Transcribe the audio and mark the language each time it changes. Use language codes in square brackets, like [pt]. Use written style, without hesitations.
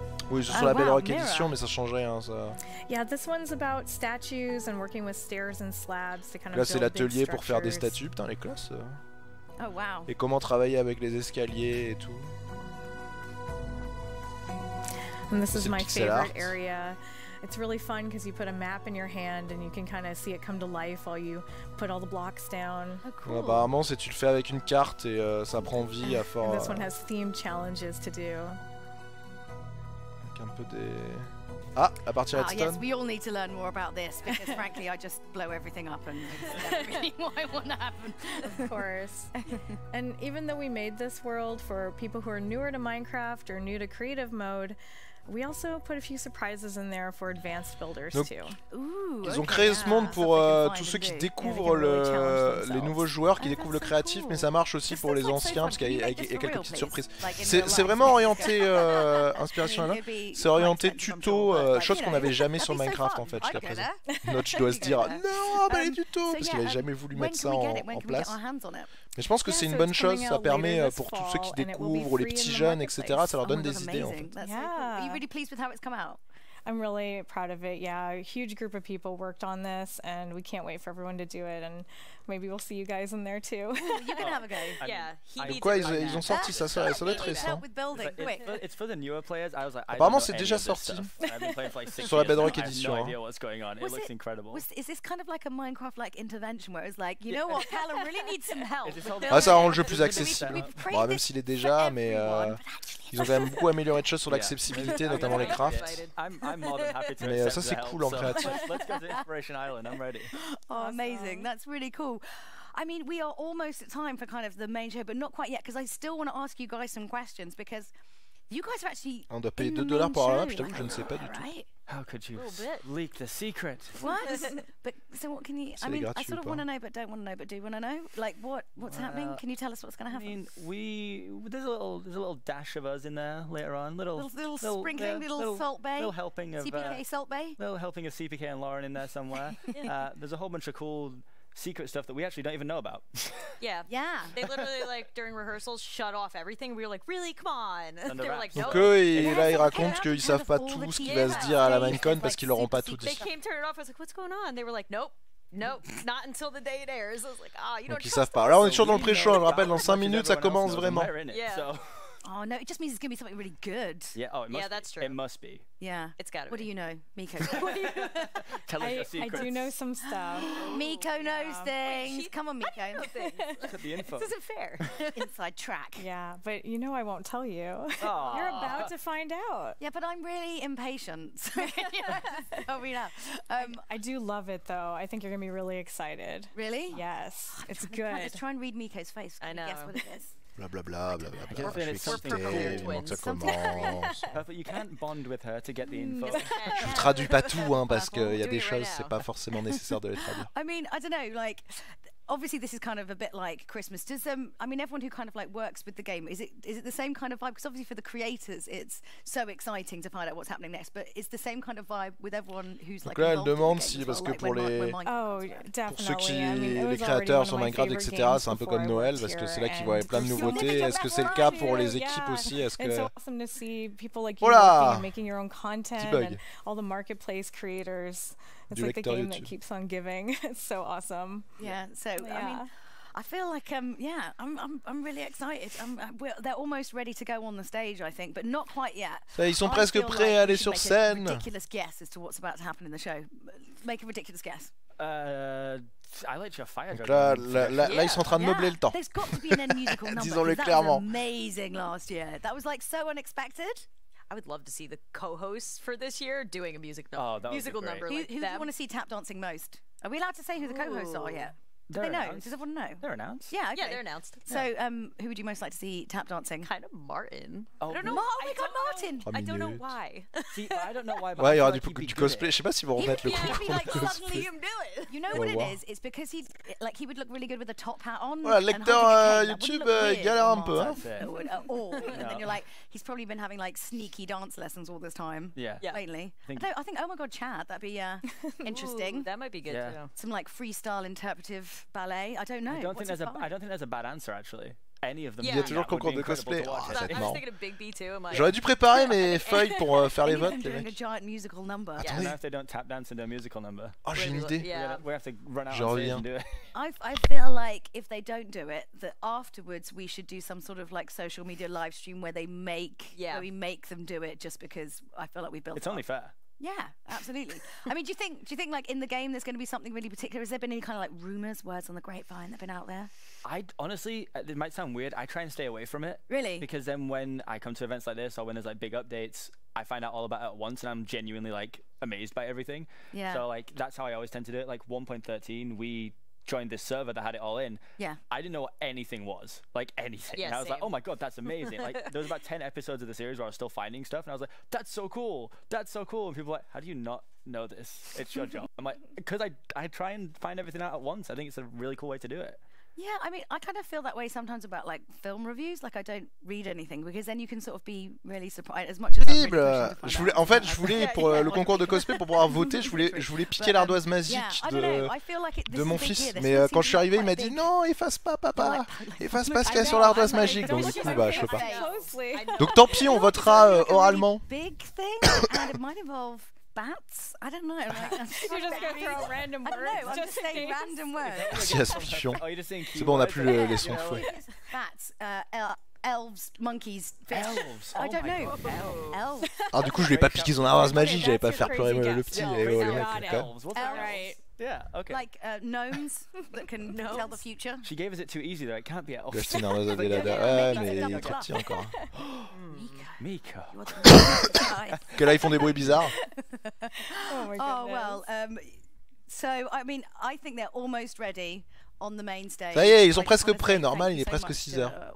[fr] Oui, c'est sur la Belle Rock Edition, mais ça change rien, ça. Là, c'est l'atelier pour faire des statues, putain, les classes. Et comment travailler avec les escaliers et tout. [en] And this is my favorite area. It's really fun because you put a map in your hand and you can kind of see it come to life while you put all the blocks down. Oh, cool. [fr] Apparemment, c'est tu le fais avec une carte et ça prend vie à faire. [en] And this one has themed challenges to do. [fr] Avec un peu des. Ah, la partie redstone. [en] Yes, we all need to learn more about this because frankly, I just blow everything up and it's never really what I want to happen. Of course. And even though we made this world for people who are newer to Minecraft or new to creative mode, we also put a few surprises in there for advanced builders too. [fr] Ils ont créé ce monde pour tous ceux qui découvrent les nouveaux joueurs, qui découvrent le créatif, mais ça marche aussi pour les anciens parce qu'il y a quelques petites surprises. C'est vraiment orienté inspiration là. C'est orienté tuto, chose qu'on n'avait jamais sur Minecraft en fait jusqu'à présent. Notch doit se dire non, pas les tutos parce qu'il n'avait jamais voulu mettre ça en place. Mais je pense que c'est une bonne chose, ça permet pour tous ceux qui découvrent, les petits jeunes, etc. Ça leur donne des idées en fait. [en] Really pleased with how it's come out? I'm really proud of it. Yeah, a huge group of people worked on this, and we can't wait for everyone to do it. And maybe we'll see you guys in there too. You're gonna have a go. Yeah, [fr] Pourquoi ils ont sorti ça? Ça doit être récent. [en] It's for the newer players. I was like, [fr] apparemment, c'est déjà sorti sur la Bedrock Edition. [en] I have no idea what's going on. It looks incredible. Is this kind of like a Minecraft-like intervention where it's like, you know what, Callum really needs some help? [fr] Ah, ça rend le jeu plus accessible. Bon, même s'il est déjà, mais ils ont quand même beaucoup amélioré de choses sur l'accessibilité, notamment les crafts. Mais ça c'est cool en créatif. [en] Let's go to Inspiration Island. I'm ready. Oh, amazing! That's really cool. I mean, we are almost at time for kind of the main show, but not quite yet because I still want to ask you guys some questions because you guys are actually. [fr] On doit payer $2 pour la map. Je t'avoue que je ne sais pas du tout. [en] How could you leak the secret? What? But so what can you? I mean, I sort of want to know, but don't want to know, but do want to know. Like what's happening? Can you tell us what's going to happen? I mean, there's a little dash of us in there later on. Little sprinkling, little Salt Bay. Little helping of CPK Salt Bay. Little helping of CPK and Lauren in there somewhere. There's a whole bunch of cool secret stuff that we actually don't even know about. Yeah. They literally like during rehearsals shut off everything. We were like, really, come on. They were like, no. [fr] Donc eux, et là ils racontent qu'ils savent pas tout ce qui va se dire à la Minecon parce qu'ils leur ont pas tout dit. [en] They came, turned it off. I was like, what's going on? They were like, nope, not until the day it airs. I was like, you don't. [fr] Donc ils savent pas. Là on est toujours dans le pré-show. Je rappelle, dans 5 minutes ça commence vraiment. [en] Yeah. Oh no, it just means it's gonna be something really good. Yeah. Oh, it must. Yeah, that's true. It must be. Yeah, it's gotta. What do you know, Miko? Tell us your secrets. I do know some stuff. Miko knows things. Come on, Miko. Look at the info. This isn't fair. Inside track. Yeah, but you know I won't tell you. Aww. You're about to find out. Yeah, but I'm really impatient. Tell me now. I do love it though. I think you're gonna be really excited. Really? Yes. It's good. Just try and read Miko's face. I know. Guess what it is. Blah blah blah blah blah. [fr] Je suis excité, que ça commence. [en] But you can't bond with her to get the info. [fr] Je vous traduis pas tout, hein, parce qu'il y a des choses, c'est pas forcément nécessaire de les traduire. [en] I mean, I don't know, like. Obviously, this is kind of a bit like Christmas. Does I mean, everyone who kind of like works with the game, is it the same kind of vibe? Because obviously for the creators, it's so exciting to find out what's happening next. But it's the same kind of vibe with everyone who's like. [fr] Donc là, elle demande si, parce que pour ceux qui, les créateurs sur Minecraft, etc., c'est un peu comme Noël, parce que c'est là qu'ils voient plein de nouveautés. Est-ce que c'est le cas pour les équipes aussi? Est-ce que. [en] It's awesome to see people like you working and making your own content and all the marketplace creators. It's like the game that keeps on giving. It's so awesome. Yeah. So I mean, I feel like I'm really excited. They're almost ready to go on the stage, I think, but not quite yet. [fr] Ils sont presque prêts à aller sur scène. [en] Ridiculous guess as to what's about to happen in the show. Make a ridiculous guess. I like your fire. [fr] Donc là, ils sont en train de meubler le temps. [en] There's got to be an end musical number. [fr] Disons-le clairement. [en] That was amazing last year. That was like so unexpected. I would love to see the co-hosts for this year doing a musical number. Who do you want to see tap dancing most? Are we allowed to say who the co-hosts are yet? Do they know? Does everyone know? They're announced. Yeah, okay. Yeah, they're announced. So, who would you most like to see tap dancing? Kind of Martin. I don't know. Oh my God, Martin! I don't know why. See, I don't know why. [fr] Ouais, il y aura du cosplay. Je sais pas s'ils vont remettre le concours de cosplay. [en] You know what it is? It's because he would look really good with a top hat on. [fr] Voilà, le lecteur YouTube galère un peu. [en] And then you're like, he's probably been having like sneaky dance lessons all this time. Yeah. Lately. I think. Oh my God, Chad, that'd be interesting. Ooh, that might be good too. Some like freestyle interpretive ballet. I don't know. I don't think there's a bad answer actually. Any of them. [fr] Il y a toujours concours de cosplay. [en] I was thinking of Big B too. [fr] J'aurais dû préparer mes feuilles pour faire les votes, les mecs. [en] A giant musical number. [fr] Attendez. [en] If they don't tap dance into a musical number. [fr] Oh, j'ai une idée. [en] We have to run out on stage and do it. I feel like if they don't do it, that afterwards we should do some sort of like social media live stream where we make them do it just because I feel like we built. It's only fair. Yeah, absolutely. I mean, do you think like in the game there's going to be something really particular? Has there been any kind of like rumors, words on the grapevine that've been out there? I honestly, it might sound weird. I try and stay away from it. Really? Because then when I come to events like this or when there's like big updates, I find out all about it at once and I'm genuinely like amazed by everything. Yeah. So like that's how I always tend to do it. Like 1.13, we joined this server that had it all in. Yeah. I didn't know what anything was. Like anything. Yeah, and I was like, same. oh my god, that's amazing. Like there was about 10 episodes of the series where I was still finding stuff and I was like, that's so cool. That's so cool. And people were like, how do you not know this? It's your job. I'm like, because I try and find everything out at once. I think it's a really cool way to do it. Yeah, I mean, I kind of feel that way sometimes about like film reviews. Like I don't read anything because then you can sort of be really surprised as much as I'm really [fr] je voulais, en fait, je voulais pour le concours de cosplay pour pouvoir voter, je voulais piquer l'ardoise magique de mon fils. Mais quand je suis arrivé, il m'a dit non, efface pas, papa, efface pas ce qu'il y a sur l'ardoise magique. Donc du coup, bah, je peux pas. Donc tant pis, on votera oralement. [en] Big thing, and it might involve bats. I don't know. Like, you're just gonna throw random words. I don't know. I'm just saying random words. [fr] Merci Aspifion. C'est bon, on n'a plus les sons de fouet. [en] Bats, elves, monkeys, fish. Elves. I don't know. Elves. [fr] Alors du coup, je vais pas piquer son ardoise magique. J'allais pas faire pleurer le petit. [en] Elves. Yeah, okay. Like gnomes that can tell the future. She gave us it too easy though. It can't be elves. [fr] J'ai acheté une ardoise à délada. Ouais, mais il est trop petit encore. Mika. Que là, ils font des bruits bizarres. [en] Oh well. So I mean, I think they're almost ready on the main stage. [fr] Ça y est, ils sont presque prêts. Normal, il est presque 6 heures.